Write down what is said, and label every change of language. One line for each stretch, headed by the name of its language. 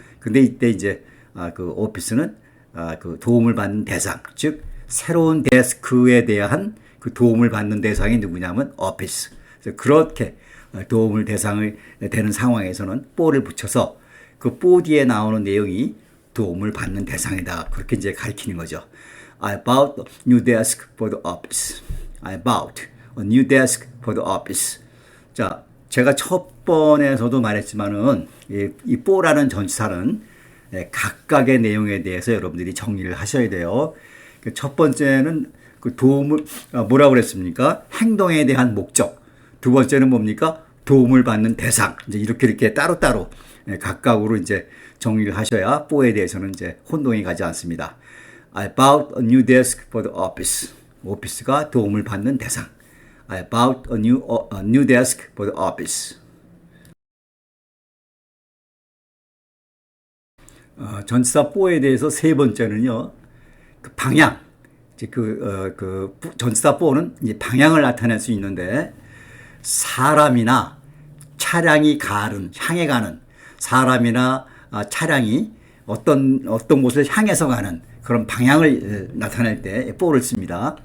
Korean: 근데 이때 이제 그 오피스는 그 도움을 받는 대상, 즉 새로운 데스크에 대한 그 도움을 받는 대상이 누구냐면 오피스. 그래서 그렇게 도움을 대상이 되는 상황에서는 for를 붙여서 그 for 뒤에 나오는 내용이 도움을 받는 대상이다. 그렇게 이제 가리키는 거죠.
English: I bought a new desk for the office. I bought a new desk for the office.
Korean: 자, 제가 첫 번에서도 말했지만은 이 for라는 전치사는 각각의 내용에 대해서 여러분들이 정리를 하셔야 돼요. 첫 번째는 그 도움을 뭐라고 그랬습니까? 행동에 대한 목적. 두 번째는 뭡니까? 도움을 받는 대상. 이제 이렇게 따로따로 각각으로 이제 정리를 하셔야 for에 대해서는 이제 혼동이 가지 않습니다.
English: I bought a new desk for the office.
Korean: 오피스가 도움을 받는 대상.
English: I bought a new desk for the office.
Korean: 전치사 for에 대해서 세 번째는요. 그 방향. 이제 전치사 for는 이제 방향을 나타낼 수 있는데 사람이나 차량이 향해 가는 사람이나 차량이 어떤 곳을 향해서 가는 그런 방향을 나타낼 때 for를 씁니다.